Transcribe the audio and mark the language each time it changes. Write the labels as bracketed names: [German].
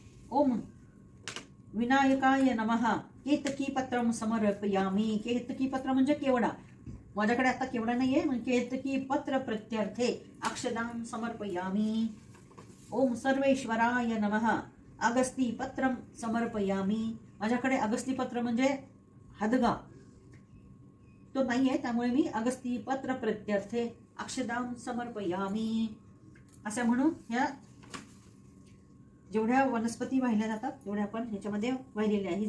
[Sanskrit] ओम विनायकाय नमः. केतकी पत्रम समर्पयामि. [Marathi] केतकी पत्र म्हणजे केवडा. माझ्याकडे आता केवडा नाहीये, म्हणजे [Sanskrit] केतकी पत्र प्रत्यर्थे अक्षदाम समर्पयामि. ओम सर्वेश्वराय नमः. अगस्ती पत्रम समर्पयामि. [Marathi] माझ्याकडे अगस्ती पत्र म्हणजे हदगा तो नाहीये, त्यामुळे मी [Sanskrit] अगस्ती पत्र प्रत्यर्थे अक्षदाम समर्पयामि. [Marathi] असं म्हणून ह्या जेवढ्या वनस्पती वाहिल्या जातात तेवढ्या आपण ह्याच्यामध्ये वाहिलेल्या आहे.